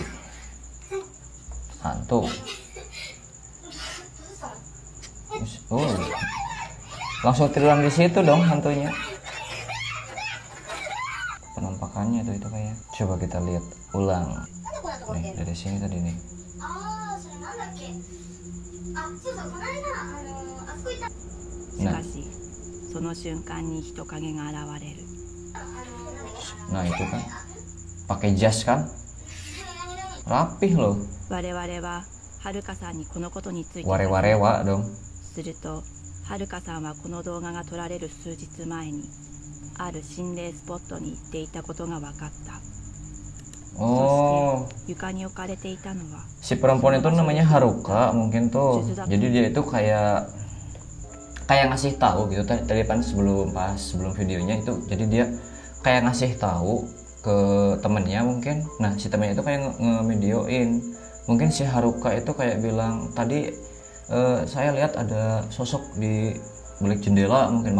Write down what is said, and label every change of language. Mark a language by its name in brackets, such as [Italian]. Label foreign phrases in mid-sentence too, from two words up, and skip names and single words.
[Indonesian] Hantu. Oh, langsung tiduran di situ dong hantunya. Penampakannya tuh itu kayak. Coba kita lihat ulang. Nih, dari sini tadi nih. [Japanese] しかし、その瞬間に人影が現れる。 [Indonesian] Nah itu kan, pakai jas kan, rapih loh. [Japanese] 我々ははるかさんにこのことについて [Indonesian] Warewarewa dong. [Japanese] すると、はるかさんはこの動画が撮られる数日前にある心霊スポットに行っていたことが分かった。 [Indonesian] Oh, [Japanese] そして床に置かれていたのは [Indonesian] si perempuan itu namanya Haruka mungkin tuh. Jadi dia itu kayak ngasih tahu gitu tadi kan sebelum videonya itu. Jadi dia kayak ngasih tahu ke temennya mungkin. Nah si temennya itu kayak nge-videoin. Mungkin si Haruka itu kayak bilang tadi saya lihat ada sosok di balik jendela mungkin.